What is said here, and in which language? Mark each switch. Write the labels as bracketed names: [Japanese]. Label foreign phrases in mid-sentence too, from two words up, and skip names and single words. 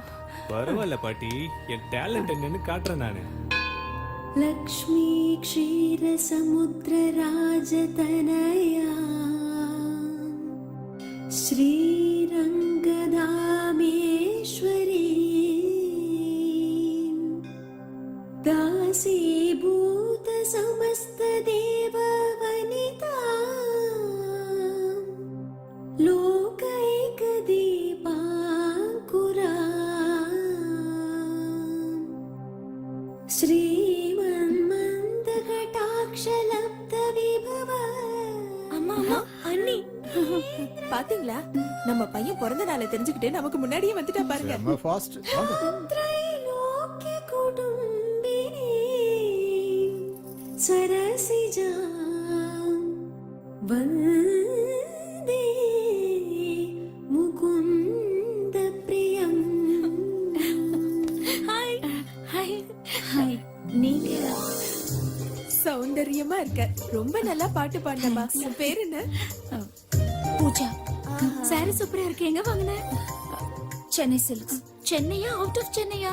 [Tamil] பரவாயில்ல பாட்டி, என் டேலண்ட் என்னன்னு காட்டுறேன் நானு. [Sanskrit] लक्ष्मी क्षीर समुद्र राजतनया ஸ்ரீரங்கதாமேஸ்வரி दासीभूत समस्त देव वनिता लोकैक दीपांकुरा श्रीमन्मन्द कटाक्ष लब्ध विभव. [Tamil] அம்மா அம்மா அண்ணி பாத்தீங்களா, நம்ம பையன் பிறந்த நாளை தெரிஞ்சுக்கிட்டு நமக்கு முன்னாடியே வந்துட்டா பாருங்க. நம்ம ஃபாஸ்ட் வாங்க. [Sanskrit] त्रैलोक्य कुटुम्बिनी सरसिजा वन्दे मुकुन्द प्रियं. [English] hi hi [Tamil] हाय நீங்க சௌந்தரியமா இருக்க. ரொம்ப நல்லா பாட்டு பாடுனமா. உன் பேர் என்ன? பூஜா. சாரி சூப்பரா இருக்கு. எங்க வாங்குன? சென்னை சில்க்ஸ். சென்னையா? [English] out of [Tamil] சென்னையா?